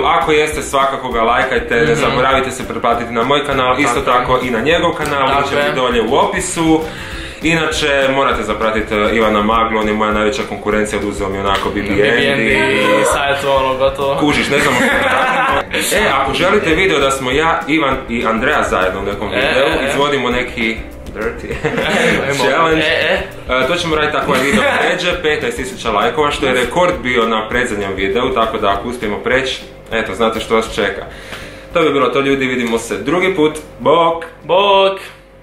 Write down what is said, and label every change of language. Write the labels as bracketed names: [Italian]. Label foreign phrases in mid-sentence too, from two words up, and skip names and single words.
[Croatian] Ako jeste, svakako ga lajkajte, ne zaboravite se pretplatiti na moj kanal, isto tako i na njegov kanal, link će biti dolje u opisu. Inače, morate zapratiti Ivana Maglu, on je moja najveća konkurencija, oduzeo mi onako BBND i sad je to ono gotovo. Kužiš, ne znamo što radimo. Ako želite video da smo ja, Ivan i Andreja zajedno u nekom videu, izvodimo neki [English] dirty challenge, [Croatian] to ćemo raditi tako ovaj video pređe 15.000 lajkova, što je rekord bio na predzadnjem videu, tako da ako uspijemo preći, eto, znate što vas čeka. To bi bilo to, ljudi, vidimo se drugi put, bok! Bok!